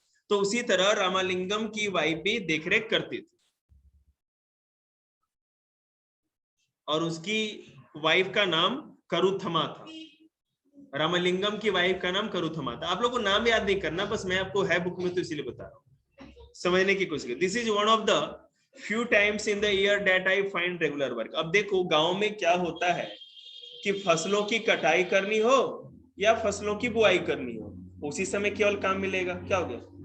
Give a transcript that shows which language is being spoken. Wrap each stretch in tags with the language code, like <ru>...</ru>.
<hi>तो उसी तरह रामलिंगम की वाइफ भी देख रेख करती थी और उसकी वाइफ का नाम करुथमा था। रामलिंगम की वाइफ का नाम करुथमा था। आप लोग को नाम याद नहीं करना, बस मैं आपको है बुक में तो इसीलिए बता रहा हूँ, समझने की कोशिश करें।</hi> <en>This is one of the few times in the year that I find regular work।</en> <hi>अब देखो गांव में क्या होता है कि फसलों की कटाई करनी हो या फसलों की बुआई करनी हो, उसी समय केवल काम मिलेगा। क्या हो गया?</hi>